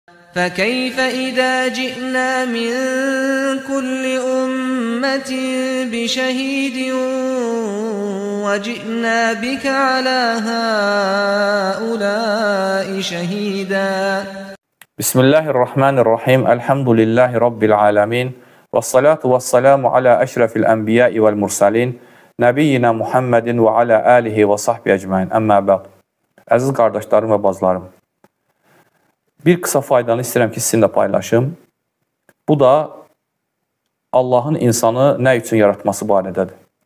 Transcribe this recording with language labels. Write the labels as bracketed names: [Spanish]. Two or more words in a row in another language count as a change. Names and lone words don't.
[Arabic] فكيف إذا جئنا من كل أمة بشهيد وجئنا بك على هؤلاء شهيدا بسم الله الرحمن الرحيم. الحمد لله رب العالمين. والصلاة والسلام على أشرف الأنبياء والمرسلين. نبينا محمد وعلى آله وصحبه أجمعين. أما بعد. [Azerbaijani] Əziz qardaşlarım və bazlarım. Bir qısa faydanı istəyirəm ki, sizinlə paylaşım. Bu da Allahın insanı nə üçün yaratması barədədir.